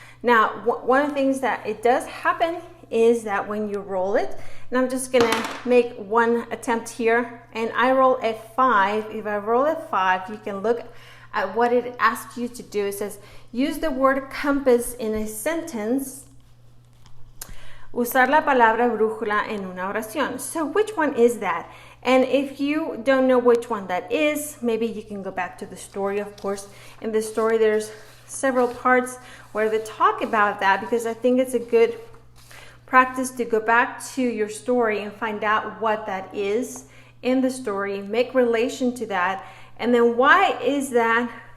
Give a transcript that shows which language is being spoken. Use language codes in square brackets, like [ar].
[en] Now, one of the things that it does happen is that when you roll it, and I'm just gonna make one attempt here, and I roll a 5. If I roll a 5, you can look at what it asks you to do. It says, use the word compass in a sentence. [es] Usar la palabra brújula en una oración. [en] So which one is that? And if you don't know which one that is, maybe you can go back to the story, of course. In the story, there's several parts where they talk about that, because I think it's a good practice to go back to your story and find out what that is in the story, make relation to that, and then why is that?